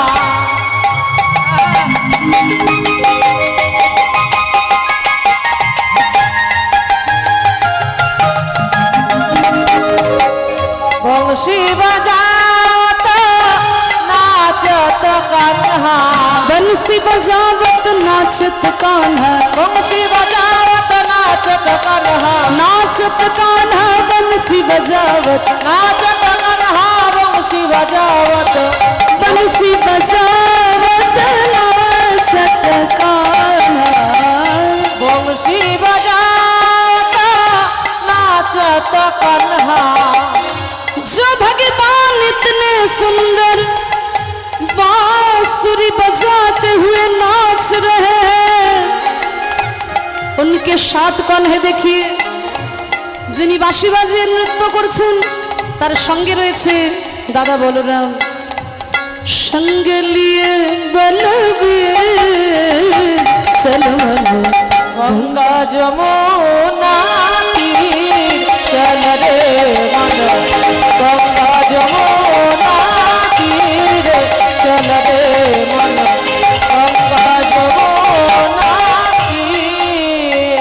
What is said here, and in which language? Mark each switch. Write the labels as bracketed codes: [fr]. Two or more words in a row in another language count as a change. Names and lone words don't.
[hi] बंसी बजात नाचत कान्हा। बंसी बजावत नाचत कान्हा, बंसी बजात नाचत कान्हा। नाचत कान्हा बंसी बजावत, नाचत कान्हा बंसी बजावत। बंसी बजावत नाचत कान्हा। बंसी बजात नाचत कान्हा। जो भगवान इतने सुंदर बांसुरी बजाते हुए नाच रहे हैं, उनके साथ कौन है देखिए। [bn] যিনি বাঁশি বাজিয়ে নৃত্য করছেন তার সঙ্গে রয়েছে দাদা বলরাম, সঙ্গে লিয়ে বলবীর চলো [hi] गंगा यमुना तीर चल रे मन गंगा यमुना तीरे चल रे मन गंगा यमुना तीरे।